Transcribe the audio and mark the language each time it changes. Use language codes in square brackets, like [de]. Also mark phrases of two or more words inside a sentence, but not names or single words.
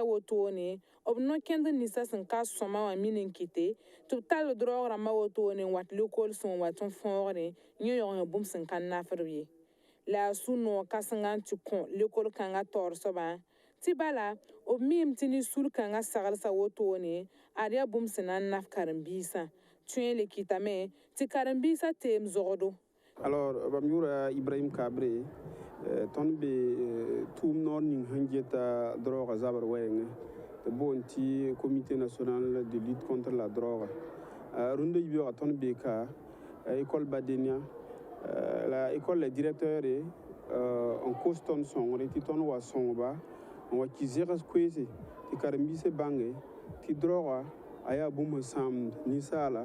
[mos] wotone b no-kẽnd ninsã sẽn ka sõma wã min n kɩte tɩ b tall droog rãmbã wotone n wat lekol sẽn wat n fõogre yẽ yõg bũmb sẽn ka nafd ye la a sũ-noog kãsengã n tɩ kõ lekol kãngã taoor soaba tɩ bala b miime tɩ ne sul-kãngã saglsã wotone ad yaa bũmb sẽn na n naf karen-biisã tõe le kɩtame tɩ karen-biisã teem zogdo alors bãmb yʋʋra Ibrahim Kabre tõnd be tʋʋm noor ning sẽn geta droogã zabr wɛɛngẽ tɩ boond tɩ [fr] comité national de lutte contre la drogue [mos] rũndã yibeoogã tõnd beeka école Badenia la [fr] école la directeure [mos] n kos tõnd sõngre tɩ tõnd wa sõngba n wa kɩ zegs koeese tɩ karen-biisã bãnge tɩ droogã a yaa bũmb sẽn sãamd ninsaala